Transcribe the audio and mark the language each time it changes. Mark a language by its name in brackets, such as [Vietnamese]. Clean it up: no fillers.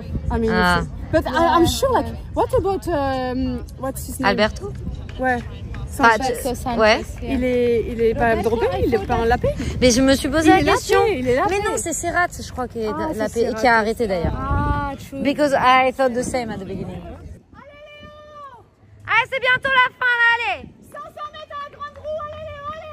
[English] I mean, but I'm sure, like, what about what's his name? Alberto. [French] Ouais. Ouais. Il est pas droppé, il est pas en lapé. Mais je me suis posé la question. Il est lapé. Mais non, c'est Serrat, je crois, qui est lapé et qui a arrêté d'ailleurs. [English] Ah, true. Because I thought the same at the beginning. [French] Allez, c'est bientôt la fin là, allez. 500 mètres à la grande roue, allez Léo.